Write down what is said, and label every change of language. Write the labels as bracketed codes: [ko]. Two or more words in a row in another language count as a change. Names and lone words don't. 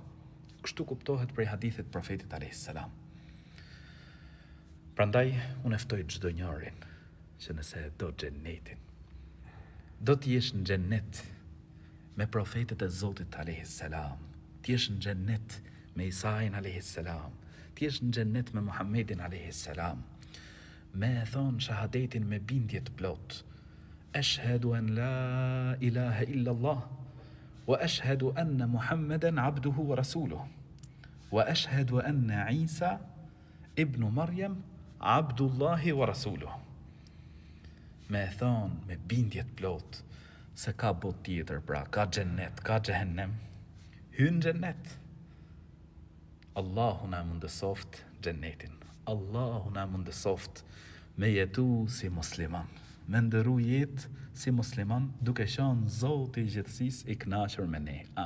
[sq] Kështu kuptohet prej hadithit profetit [ar] عليه السلام. [sq] Prandaj unë ftoj çdo njërin që nëse do xhenetin, do të jesh në xhenet me profetet e Zotit [ar] عليه السلام, [sq] të jesh në xhenet me Isain [ar] عليه السلام, [sq] të jesh në xhenet me Muhammedin [ar] عليه السلام, [sq] me e thonë shahadetin me bindje të plot. [ar] أشهد أن لا إله إلا الله وأشهد أن محمدا عبده ورسوله وأشهد أن عيسى ابن مريم عبد الله ورسوله. [sq] Me e thonë me bindje të plot se ka botë tjetër, pra ka xhennet, ka xhehenem, hyn xhennet. Allahu na mundësoft xhennetin. Allahu na mundësoft me jetu si musliman, me ndëru jetë si musliman, duke qenë Zoti i gjithësisë i kënaqur me ne.